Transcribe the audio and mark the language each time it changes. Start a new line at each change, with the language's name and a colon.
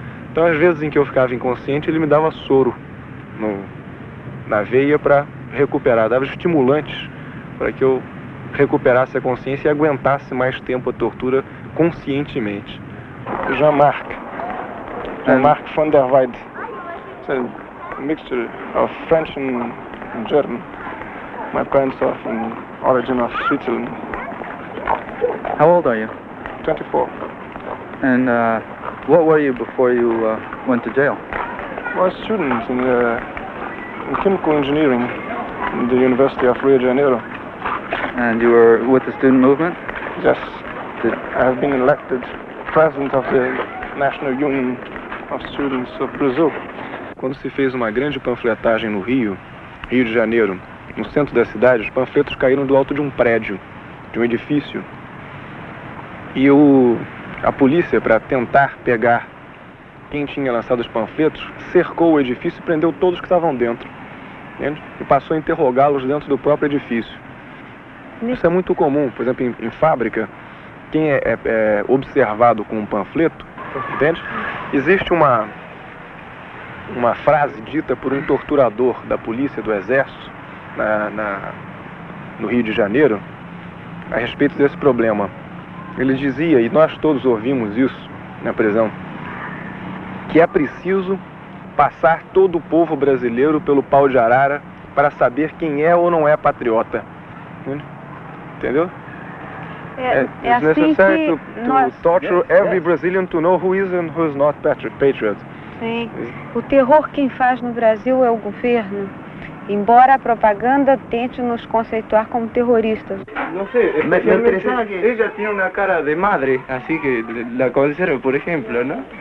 Portuguese: Então, às vezes em que eu ficava inconsciente, ele me dava soro na veia para recuperar, dava estimulantes para que eu recuperasse a consciência e aguentasse mais tempo a tortura conscientemente.
English: Jean-Marc van der Weide. It's a mixture of French and German. My parents are from origin of Switzerland. How old are you? 24. And what were you before you went to jail? I was a student in chemical engineering in the University of Rio de Janeiro. And you were with the student movement? Yes. I have been elected president of the National Union of Students of Brazil.
Portuguese: Quando se fez uma grande panfletagem no Rio de Janeiro, no centro da cidade, os panfletos caíram do alto de um prédio, de um edifício. E a polícia, para tentar pegar quem tinha lançado os panfletos, cercou o edifício e prendeu todos que estavam dentro, entende? E passou a interrogá-los dentro do próprio edifício. Isso é muito comum, por exemplo, em fábrica, quem é observado com um panfleto, entende? Existe uma frase dita por um torturador da polícia, do exército, no Rio de Janeiro, a respeito desse problema. Ele dizia, e nós todos ouvimos isso na prisão, que é preciso passar todo o povo brasileiro pelo pau de arara para saber quem é ou não é patriota. Entendeu? É assim
English: necessary to torture every Brazilian to know who is and who is not patriot.
Portuguese: Sim. O terror quem faz no Brasil é o governo, embora a propaganda tente nos conceituar como terroristas.
Spanish: No sé, especialmente ella tiene una cara de madre, así que la conservo, por ejemplo, ¿no?